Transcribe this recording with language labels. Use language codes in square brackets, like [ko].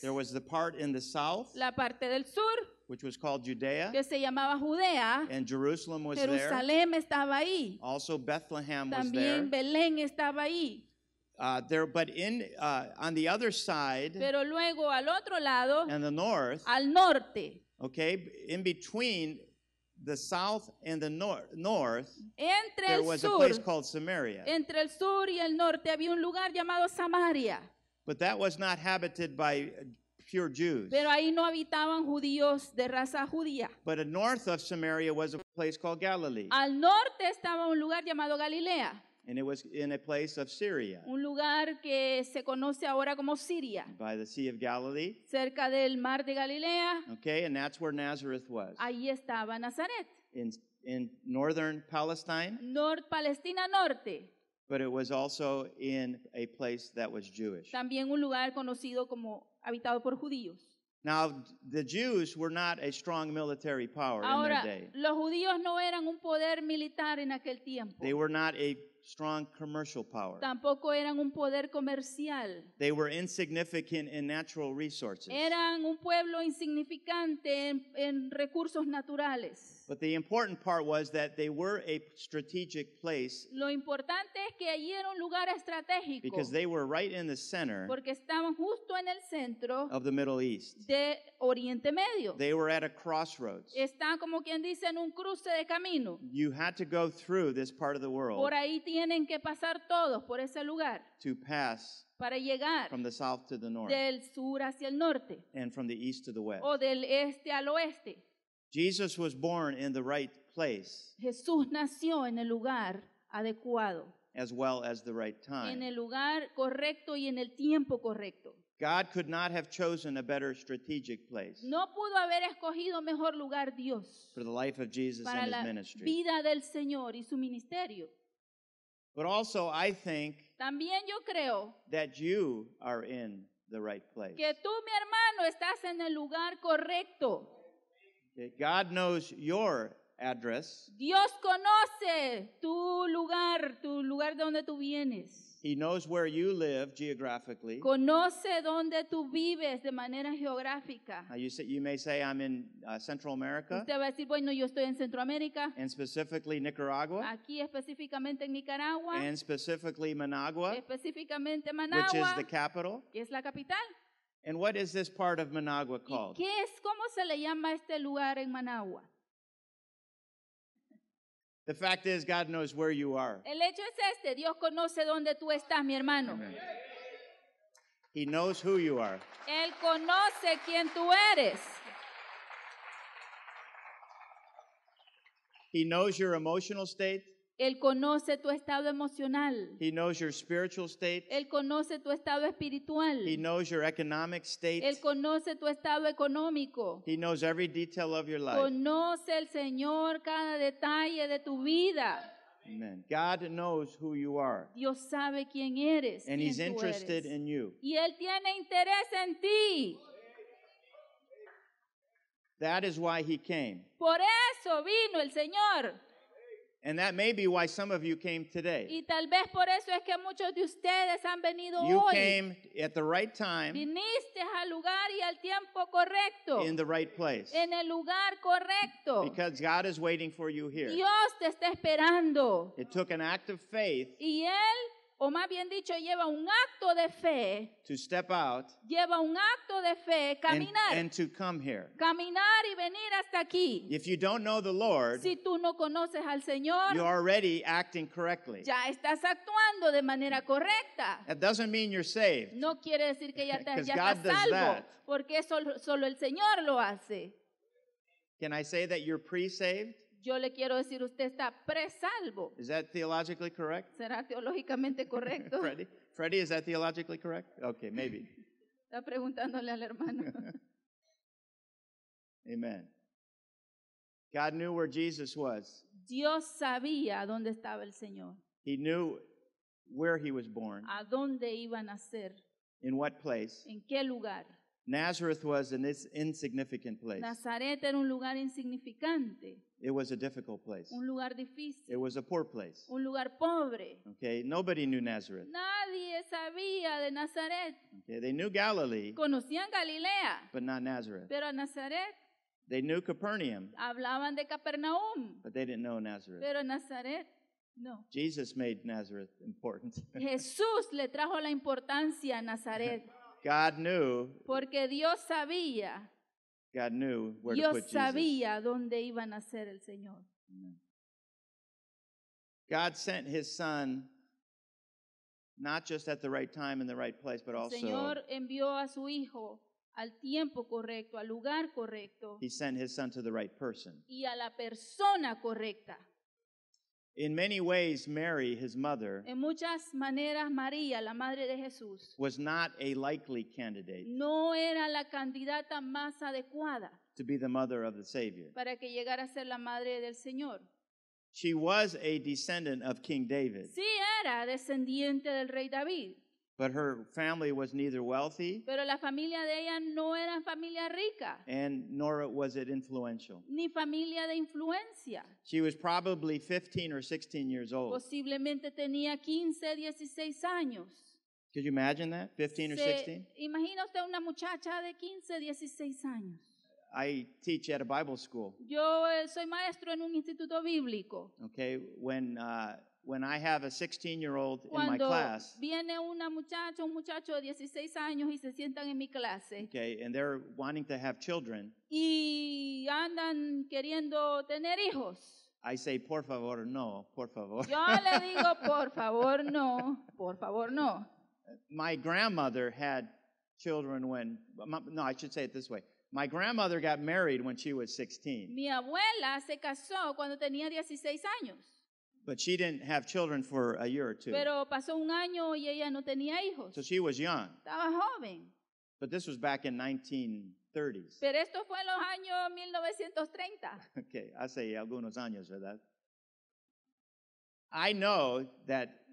[en] There was the part in the south, [es] La parte del sur, [en] which was called Judea, [es] que se llamaba Judea, [en] and Jerusalem was there. [es] Jerusalén estaba ahí. [en] Also, Bethlehem was there. [es] También Belén estaba ahí. [en] But on the other side [es] Pero luego al otro lado, [en] and the north, [es] al norte, [en] okay, in between the south and the north, [es] entre [en] there [es] el [en] was a [es] sur, [en] place called Samaria. [es] entre el sur y el norte había un lugar llamado Samaria. [en] But that was not habited by pure Jews. [es] Pero ahí no habitaban judíos de raza judía. [en] But north of Samaria was a place called Galilee, [es] Al norte estaba un lugar llamado Galilea, [en] and it was in a place of Syria, [es] un lugar que se conoce ahora como Siria, [en] by the Sea of Galilee. [es] cerca del mar de Galilea. [en] Okay, and that's where Nazareth was. [es] Ahí estaba Nazaret, [en] In northern Palestine, [es] Palestina norte, [en] but it was also in a place that was Jewish. [es] también un lugar conocido como habitado por judíos. [en] Now, the Jews were not a strong military power in [es] Ahora, [en] their day. [es] los judíos no eran un poder militar en aquel tiempo. [en] They were not a strong commercial power. [es] Tampoco eran un poder comercial. [en] They were insignificant in natural resources. [es] Eran un pueblo insignificante en recursos naturales. [en] But the important part was that they were a strategic place [es] Lo importante es que allí era un lugar estratégico, [en] because they were right in the center [es] porque estaban justo en el centro [en] of the Middle East. [es] de Oriente Medio. [en] They were at a crossroads. [es] Está como quien dice en un cruce de camino. [en] You had to go through this part of the world [es] Por ahí tienen que pasar todos por ese lugar [en] to pass [es] para llegar [en] from the south to the north [es] del sur hacia el norte [en] and from the east to the west. [es] o del este al oeste. [en] Jesus was born in the right place [es] Jesús nació en el lugar adecuado, [en] as well as the right [es] en [en] time. [es] el lugar correcto y en el tiempo correcto. [en] God could not have chosen a better strategic place [es] No pudo haber escogido mejor lugar Dios [en] for the life of Jesus [es] para [en] and his [es] la [en] ministry. [es] vida del Señor y su ministerio. [en] But also, I think [es] También yo creo [en] that you are in the right place. [es] que tú, mi hermano, estás en el lugar correcto. [en] Okay, God knows your address. [es] Dios conoce tu lugar de donde tú vienes. [en] He knows where you live geographically. [es] Conoce dónde tú vives de manera geográfica. [en] You may say, I'm in Central America, [es] Usted va a decir, bueno, yo estoy en Centroamérica, [en] and specifically Nicaragua, [es] aquí específicamente en Nicaragua, [en] and specifically Managua, [es] específicamente [en] which is [es] Managua, [en] the capital. [es] que es la capital. [en] And what is this part of Managua [es] ¿Y [en] called? [es] cómo se le llama este lugar en Managua? [en] The fact is, God knows where you are. [es] El hecho es este, Dios conoce dónde tú estás, mi hermano. [en] Amen. He knows who you are. [es] Él conoce quién tú eres. [en] He knows your emotional state. [es] Él conoce tu estado emocional. [en] He knows your spiritual state. [es] Él conoce tu estado espiritual. [en] He knows your economic state. [es] Él conoce tu estado económico. [en] He knows every detail of your life. [es] Conoce el Señor cada detalle de tu vida. [en] Amen. God knows who you are. [es] Dios sabe quién eres, [en] And [es] quién [en] He's [es] tú [en] interested [es] eres. [en] in you. [es] Y Él tiene interés en ti. [en] That is why He came. [es] Por eso vino el Señor. [en] And that may be why some of you came today. [es] Y tal vez por eso es que muchos de ustedes han venido [en] You [es] hoy. [en] came at the right time, [es] Viniste al lugar y al tiempo correcto. [en] in the right place. [es] En el lugar correcto. [en] Because God is waiting for you here. [es] Dios te está esperando. [en] It took an act of faith [es] Y Él, o más bien dicho, lleva un acto de fe. [en] to step out [es] Lleva un acto de fe, caminar. [en] and to come here. [es] Caminar y venir hasta aquí. [en] If you don't know the Lord, [es] Si tú no conoces al Señor, [en] you're already acting correctly. [es] ya estás actuando de manera correcta. [en] That doesn't mean you're saved. [es] No quiere decir que ya, [en] Because [es] ya [en] God [es] estás [en] does [es] salvo, [en] that. [es] porque solo el Señor lo hace. [en] Can I say that you're pre-saved? [es] Yo le quiero decir, usted está presalvo. [en] Is that theologically correct? [es] ¿Será teológicamente correcto? [en] Freddie, is that theologically correct? Okay, maybe. [es] Está preguntándole al hermano. [en] Amen. God knew where Jesus was. [es] Dios sabía dónde estaba el Señor, [en] He knew where He was born, [es] a dónde iba a nacer, [en] in what place. [es] en qué lugar. [en] Nazareth was an insignificant place. [es] Nazaret era un lugar insignificante, [en] It was a difficult place. [es] un lugar difícil, [en] It was a poor place. [es] un lugar pobre. [en] Okay, nobody knew Nazareth. [es] Nadie sabía de Nazaret. [en] Okay, they knew Galilee, [es] Conocían Galilea, [en] but not Nazareth. [es] pero a Nazaret [en] They knew Capernaum, [es] hablaban de Capernaum, [en] but they didn't know Nazareth. [es] pero Nazaret no. [en] Jesus made Nazareth important. [es] Jesús le trajo la importancia a Nazaret, [en] God knew [es] porque Dios sabía [en] where to [es] Dios [en] put Jesus. [es] sabía dónde iba a nacer el Señor. [en] Amen. God sent His Son not just at the right time in the right place, but [es] El [en] also [es] Señor envió a su Hijo al tiempo correcto, al lugar correcto [en] He sent His Son to the right person. [es] y a la persona correcta. [en] In many ways, Mary, His mother, [es] En muchas maneras, María, la madre de Jesús, [en] was not a likely candidate [es] no era la candidata más adecuada [en] to be the mother of the Savior. [es] para que llegara a ser la madre del Señor. [en] She was a descendant of King David, [es] Sí era descendiente del rey David, [en] but her family was neither wealthy [es] pero la familia de ella no era familia rica, [en] and nor was it influential. [es] ni familia de influencia. [en] She was probably 15 or 16 years old. [es] Posiblemente tenía 15, 16 años. [en] Could you imagine that? 15 or 16? [es] Imagina usted una muchacha de 15, 16 años. [en] I teach at a Bible school. [es] Yo soy maestro en un instituto bíblico. [en] Okay, when I have a 16-year-old in my [es] Cuando [en] class, [es] viene una muchacha, un muchacho de 16 años y se sientan en mi clase [en] okay, and they're wanting to have children, [es] y andan queriendo tener hijos, [en] I say, [es] por favor, no, por favor. yo le digo, por favor, no, por favor, no. [en] My grandmother had children when, no, I should say it this way. My grandmother got married when she was 16, [es] Mi abuela se casó cuando tenía 16 años, [en] but she didn't have children for a year or two. [es] pero pasó un año y ella no tenía hijos. [en] So she was young, [es] Estaba joven. [en] but this was back in 1930s. [es] Pero esto fue en los años 1930. Okay, hace algunos años, ¿verdad? [en] I know that